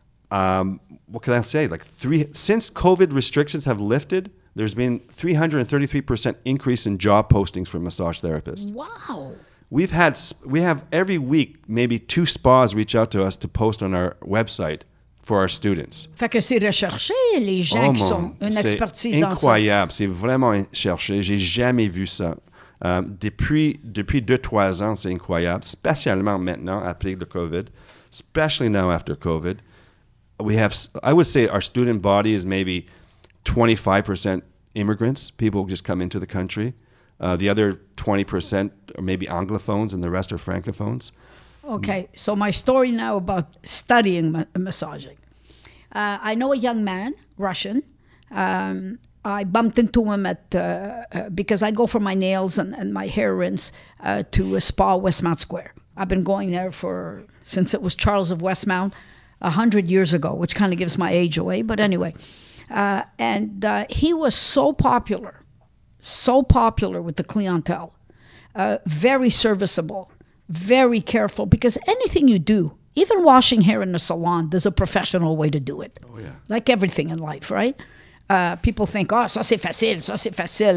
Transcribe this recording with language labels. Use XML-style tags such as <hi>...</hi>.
<en>What can I say? Since COVID restrictions have lifted, there's been 333% increase in job postings for massage therapists. Wow. We have every week maybe 2 spas reach out to us to post on our website for our students.</en> <fr>Fait que c'est recherché, les gens qui sont une expertise dans ça. C'est incroyable, c'est vraiment cherché. J'ai jamais vu ça. Depuis 2-3 ans, c'est incroyable, spécialement maintenant après le COVID,</fr> <en>especially now after COVID. I would say our student body is maybe 25% immigrants, people who just come into the country. The other 20% are maybe anglophones and the rest are francophones. Okay, so my story now about studying massaging. I know a young man, Russian. I bumped into him because I go for my nails and my hair rinse to a spa, Westmount Square. I've been going there since it was Charles of Westmount 100 years ago, which kind of gives my age away. But anyway, and he was so popular with the clientele, very serviceable, very careful, because anything you do even washing hair in a salon, there's a professional way to do it. Oh, yeah. Like everything in life, right? People think,</en> <fr>ça c'est facile, ça c'est facile.</fr>